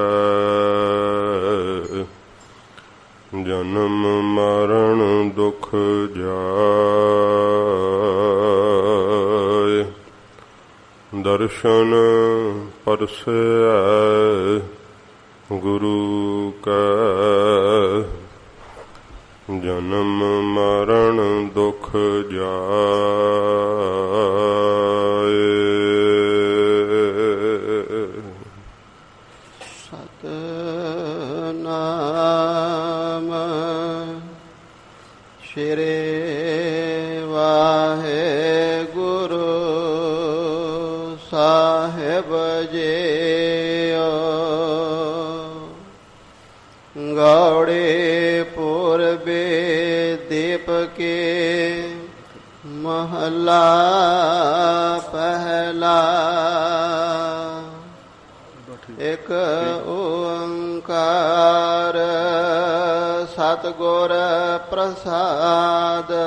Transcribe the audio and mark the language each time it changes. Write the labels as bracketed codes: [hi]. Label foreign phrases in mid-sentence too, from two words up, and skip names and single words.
[pa] ਜਨਮ ਮਰਣ ਦੁਖ ਜਾਇ, ਦਰਸਨੁ ਪਰਸੈ ਗੁਰ ਕਾ। ਜਨਮ ਮਰਣ ਦੁਖ ਜਾਇ। ਸਤਿਨਾਮੁ ਸ੍ਰੀ ਵਾਹਿਗੁਰੂ ਸਾਹਿਬ ਜੀ। ਗਉੜੀ ਪੂਰਬੀ ਦੀਪ ਕੇ ਮਹਲਾ ਪਹਿਲਾ। ਇਕ ਓਅੰਕਾਰ ਸਤਿਗੁਰ ਪ੍ਰਸਾਦਿ।